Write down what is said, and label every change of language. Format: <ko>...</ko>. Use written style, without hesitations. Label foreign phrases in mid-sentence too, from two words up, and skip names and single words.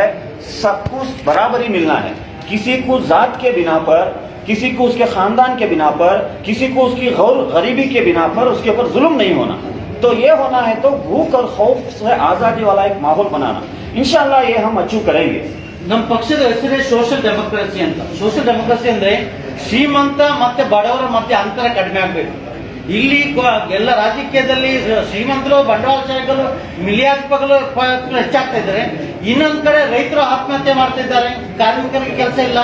<hi>सबको बराबरी मिलना है, किसी को जात के बिना पर, किसी को उसके खानदान के बिना पर, किसी को उसकी गरीबी के बिना पर उसके ऊपर जुल्म नहीं होना। तो ये होना है तो भूख और खौफ से आजादी वाला एक माहौल बनाना,</hi> <ar>إن شاء الله</ar> <hi>ये हम अचीव करेंगे।</hi> <kn>ನಮ್ಮ ಪಕ್ಷದ ಹೆಸರೇ</kn> <en>social democracy</en> <kn>ಅಂತ.</kn> <en>social democracy</en> <kn>ಅಂದ್ರೆ ಶ್ರೀಮಂತ ಮತ್ತೆ ಬಡವರ ಮಧ್ಯೆ ಅಂತರ ಕಡಿಮೆ ಆಗಬೇಕು. ಇಲ್ಲಿ ಎಲ್ಲ ರಾಜಕೀಯದಲ್ಲಿ ಶ್ರೀಮಂತರು ಬಂಡವಾಳಶಾಹಿಗಳು ಮಿಲಿಯಾಧಿಪತಿಗಳು ಹೆಚ್ಚಾಗ್ತಾ ಇದ್ದಾರೆ. ಇನ್ನೊಂದ್ ಕಡೆ ರೈತರು ಆತ್ಮಹತ್ಯೆ ಮಾಡ್ತಾ ಇದ್ದಾರೆ, ಕಾರ್ಮಿಕರಿಗೆ ಕೆಲಸ ಇಲ್ಲ.</kn>